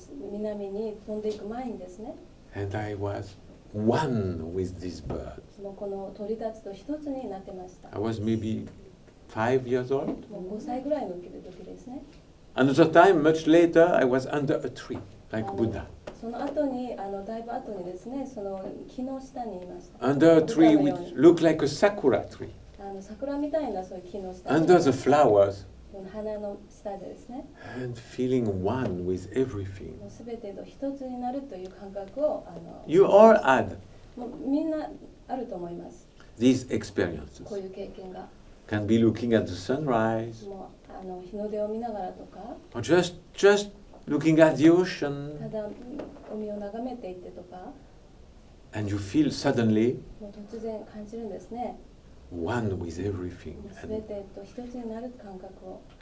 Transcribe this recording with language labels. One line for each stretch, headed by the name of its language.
Japanese: 南に飛んでいく前にですね、
English: And I was one with these birds.
Japanese: もうこの鳥たちと一つになってました。
English: I was maybe 5 years old.
Japanese: もう5歳ぐらいの時ですね。
English: Another time, much later, I was under a tree, like Buddha.
Japanese: その後にだいぶ後にですね、その木の下にいました。
English: Under a tree which looked like a sakura tree.
Japanese: 桜みたいなそういう木の下
English: Under the flowers.
Japanese: 花の下でですね、
English: And feeling one with everything.
Japanese: すべてと一つになるという感覚を
English: You all had
Japanese: もうみんなあると思います。
English: these experiences.
Japanese: こういう経験が
English: Can be looking at the sunrise,
Japanese: もう日の出を見ながらとか、
English: or just looking at the ocean,
Japanese: ただ海を眺めていってとか、
English: and you feel suddenly
Japanese: もう突然感じるんですね。
English: one with everything.
Japanese: すべてと一つになる感覚を